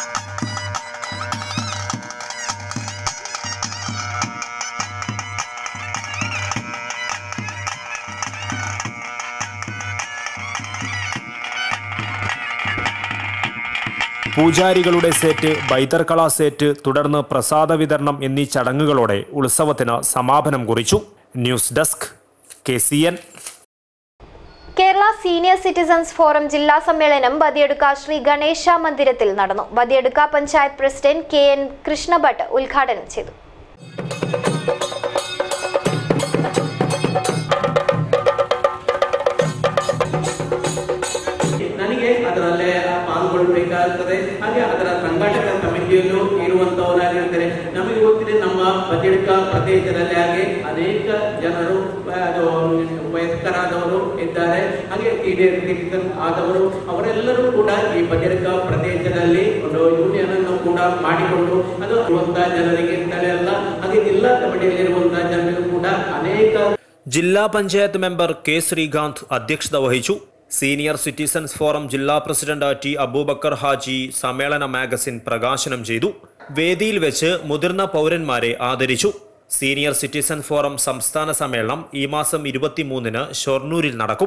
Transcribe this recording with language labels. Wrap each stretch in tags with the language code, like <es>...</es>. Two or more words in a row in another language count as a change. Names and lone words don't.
<ml>പൂജാരികളുടെ സെറ്റ്, ബൈദർക്കള സെറ്റ്, തുടർന്ന് പ്രസാദ വിതരണം എന്നീ ചടങ്ങുകളോടെ ഉത്സവത്തിന് സമാപനം കുറിച്ചു. ന്യൂസ് ഡെസ്ക് KCN. കേരള സീനിയർ സിറ്റിസൺസ് ഫോറം ജില്ലാ സമ്മേളനം ബദിയടുക്ക ശ്രീ ഗണേശ മന്ദിരത്തിൽ നടന്നു. ബദിയടുക്ക പഞ്ചായത്ത് പ്രസിഡന്റ് KN കൃഷ്ണഭട്ട് ഉദ്ഘാടനം ചെയ്തു.</ml> <kn>ನನಗೆ ಅದರಲ್ಲೇ ಪಾಲ್ಗೊಳ್ಬೇಕಾಗ್ತದೆ. ಹಾಗೆ ಅದರ ಸಂಘಟಕ ಸಮಿತಿಯಲ್ಲೂ ಇರುವಂತವರಾಗಿರ್ತಾರೆ. ನಮಗೆ ಗೊತ್ತಿದೆ, ನಮ್ಮ ಬದಿಯಡ್ಕ ಪ್ರದೇಶದಲ್ಲಿ ಹಾಗೆ ಅನೇಕ ಜನರು ವಯಸ್ಕರಾದವರು ಇದ್ದಾರೆ. ಹಾಗೆ</kn> <en>senior citizen</en> <kn>ಆದವರು ಅವರೆಲ್ಲರೂ ಕೂಡ ಈ ಬದಿಯಡ್ಕ ಪ್ರದೇಶದಲ್ಲಿ ಒಂದು ಯೂನಿಯನ್ ಅನ್ನು ಕೂಡ ಮಾಡಿಕೊಂಡು ಅದು ಇರುವಂತಹ ಜನರಿಗೆ ಅಲ್ಲ, ಹಾಗೆ ಜಿಲ್ಲಾ ಕಮಿಟಿಯಲ್ಲಿರುವಂತಹ ಜನರಿಗೂ ಕೂಡ ಅನೇಕ</kn> <ml>ജില്ലാ പഞ്ചായത്ത് മെമ്പർ കെ ശ്രീകാന്ത് അധ്യക്ഷത വഹിച്ചു. സീനിയർ സിറ്റിസൺസ് ഫോറം ജില്ലാ പ്രസിഡന്റ് ടി അബൂബക്കർ ഹാജി സമ്മേളന മാഗസിൻ പ്രകാശനം ചെയ്തു. വേദിയിൽ വെച്ച് മുതിർന്ന പൗരന്മാരെ ആദരിച്ചു. സീനിയർ സിറ്റിസൺ ഫോറം സംസ്ഥാന സമ്മേളനം ഈ മാസം 23-ന് ഷൊർണൂരിൽ നടക്കും.</ml>